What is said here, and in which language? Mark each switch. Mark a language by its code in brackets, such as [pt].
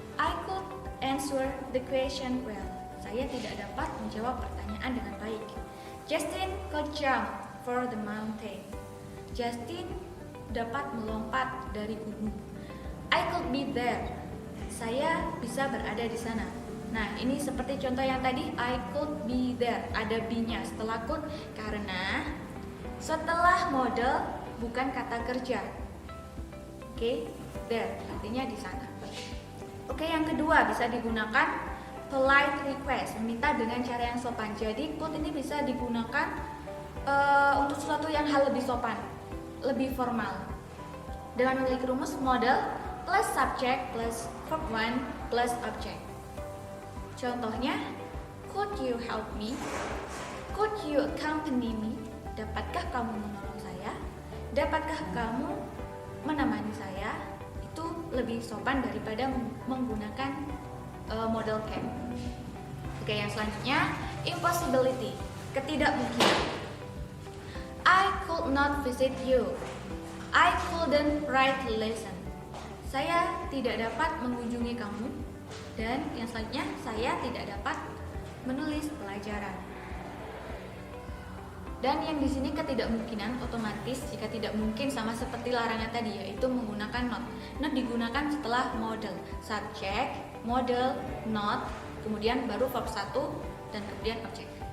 [en] I could answer the question well. [id] Saya tidak dapat menjawab pertanyaan dengan baik. [en] Justin could jump for the mountain. [id] Justin dapat melompat dari gunung. [en] I could be there. [id] Saya bisa berada di sana. Nah, ini seperti contoh yang tadi, [en] I could be there. [id] Ada be-nya setelah could karena setelah model bukan kata kerja. Oke, there artinya di sana. Oke, yang kedua bisa digunakan polite request, meminta dengan cara yang sopan. Jadi could ini bisa digunakan untuk sesuatu yang hal lebih sopan, lebih formal. Dengan memiliki rumus model plus subject plus verb 1 plus object. Contohnya, [en] could you help me? Could you accompany me? [id] Dapatkah kamu menolong saya? Dapatkah kamu menemani saya? Itu lebih sopan daripada menggunakan model can. Oke, yang selanjutnya impossibility, ketidakmungkinan. [en] I could not visit you. I couldn't write a lesson. [id] Saya tidak dapat mengunjungi kamu. Dan yang selanjutnya, saya tidak dapat menulis pelajaran. Dan yang di sini ketidakmungkinan otomatis jika tidak mungkin sama seperti larangan tadi, yaitu menggunakan not. Not digunakan setelah model, subject, model, not, kemudian baru verb 1 dan kemudian object.